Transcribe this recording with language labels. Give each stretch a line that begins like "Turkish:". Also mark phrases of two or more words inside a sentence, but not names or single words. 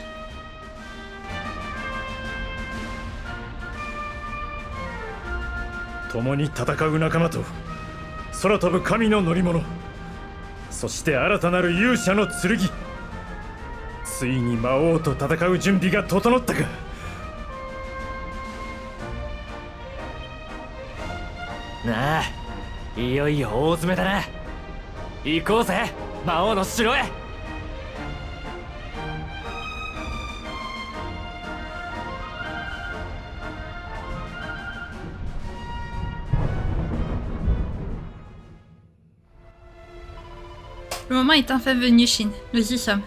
Japanese: 共に戦う仲間と空飛ぶ神の乗り物、そして新たなる勇者の剣。ついに魔王と戦う準備が整ったか。なあ、いよいよ大詰めだな。行こうぜ、魔王の城へ。
French: Le moment est enfin venu, Shin. Nous y sommes.